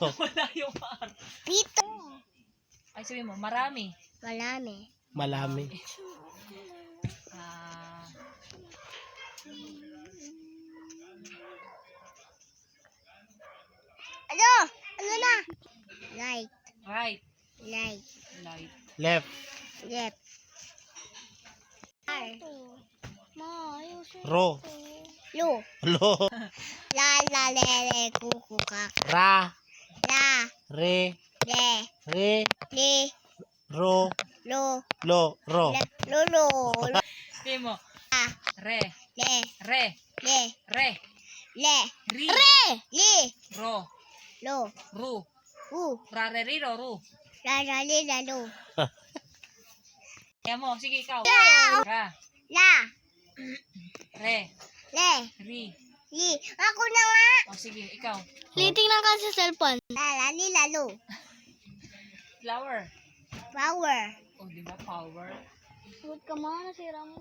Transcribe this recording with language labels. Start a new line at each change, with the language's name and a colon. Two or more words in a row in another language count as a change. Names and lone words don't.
Filipino: Wala yung R. Pito. Ay, sabi mo, marami. Malami. Malami. Ano? Ano na?
English: Light. Right. Light. Light. Left. Left. R. Ro. Lu. Lo. La la le le ku ku kak. Ra. La. Re. Le. Re. Le. Ro. Lo. Lo. Ro. Le. Lo lo.
Filipino: Sabi mo, A. re. Le. Re. Le. Re. Le. Ri. Re. Le. Ro. Lo. Ru. U. Rareriro. Ru. La la le la lo. Kaya mo, sige ikaw. La. Ra. La. Re. Le. Ri. Li. Ako na nga. O sige, ikaw. Titingnan ka sa cellphone. La la li la lo.
English: Flower. Power.
Filipino: O, di ba? Power. Huwag ka mga nasira mo.